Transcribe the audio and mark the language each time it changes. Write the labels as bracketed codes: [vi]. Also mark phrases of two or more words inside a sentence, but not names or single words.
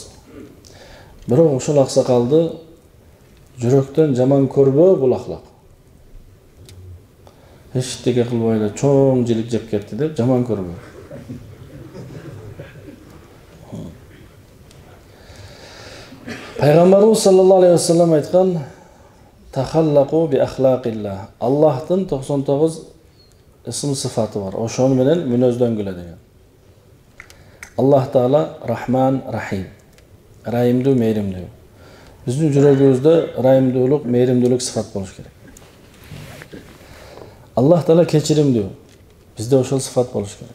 [ky] Бирок ошол аксакалды жүрөктөн жаман көрбөө бул ахлак. Эчтеке кылбай эле чоң жилик жеп кетти деп жаман көрбөө. [ar] Пайгамбарыбыз صلى الله عليه وسلم айткан: "تخلقوا بأخلاق الله." [ky] Аллахтын 99 ысым сыфаты бар. Ошону менен мүнөздөнгүлө деген. Аллах Таала Рахман, Рахим. Райымдуу, мейримдүү. Биздин жүрөгүбүздө райымдуулук, мейримдүүлүк сыфат болуш керек. Аллах Таала кечиримдүү. Бизде ошол сыфат болуш керек.